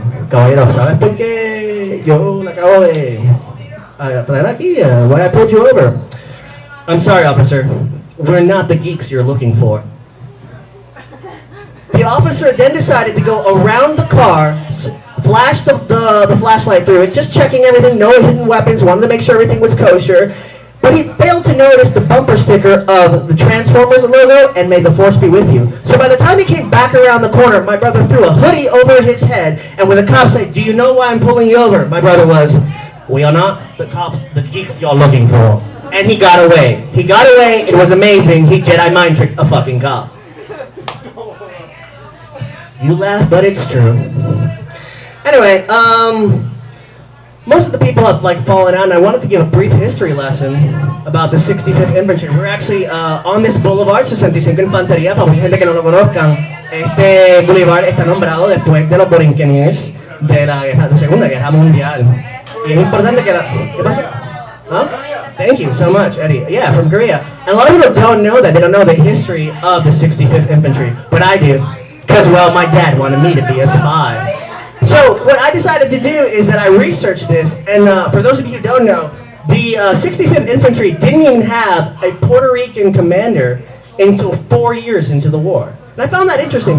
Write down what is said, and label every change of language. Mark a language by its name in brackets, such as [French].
[Spanish] Caballero, ¿sabes por qué yo la acabo de traer aquí? [English] Why I pulled you over? I'm sorry, officer. We're not the geeks you're looking for. The officer then decided to go around the car, flash the flashlight through it, just checking everything, no hidden weapons, wanted to make sure everything was kosher. But he failed to notice the bumper sticker of the Transformers logo and May the Force be with you. So by the time he came back around the corner, my brother threw a hoodie over his head, and when the cops said, do you know why I'm pulling you over? My brother was, we are not the geeks you're looking for. And he got away. He got away, it was amazing, he Jedi mind tricked a fucking cop. You laugh, but it's true. Anyway, most of the people have fallen out, and I wanted to give a brief history lesson about the 65th Infantry. We're actually on this boulevard, [Spanish] 65 Infantería, para mucha gente que no lo conozcan. Este boulevard está nombrado después de los Borinqueniers de la Segunda Guerra Mundial. Y es importante que ¿Qué pasó? [English] Huh? Thank you so much, Eddie. Yeah, from Korea. And a lot of people don't know that. They don't know the history of the 65th Infantry, but I do. Because, well, my dad wanted me to be a spy. So what I decided to do is that I researched this, and for those of you who don't know, the 65th Infantry didn't even have a Puerto Rican commander until 4 years into the war. And I found that interesting.